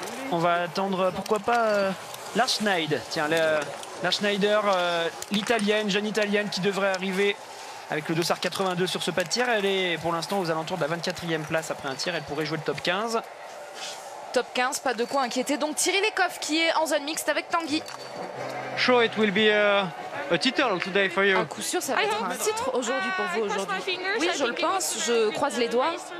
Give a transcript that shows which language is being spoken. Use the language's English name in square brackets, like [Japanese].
[French] On va attendre, pourquoi pas, Lars Schneider. Tiens, Lars Schneider, l'italienne, jeune italienne qui devrait arriver avec le dossard 82 sur ce pas de tir. Elle est pour l'instant aux alentours de la 24e place après un tir. Elle pourrait jouer le top 15. Top 15, pas de quoi inquiéter. Donc Thierry Lekov qui est en zone mixte avec Tanguy. [English] Sure, it will be a title today for you. [French] À coup sûr, ça va être un titre aujourd'hui pour vous aujourd'hui. Oui, je le pense. Je croise les doigts.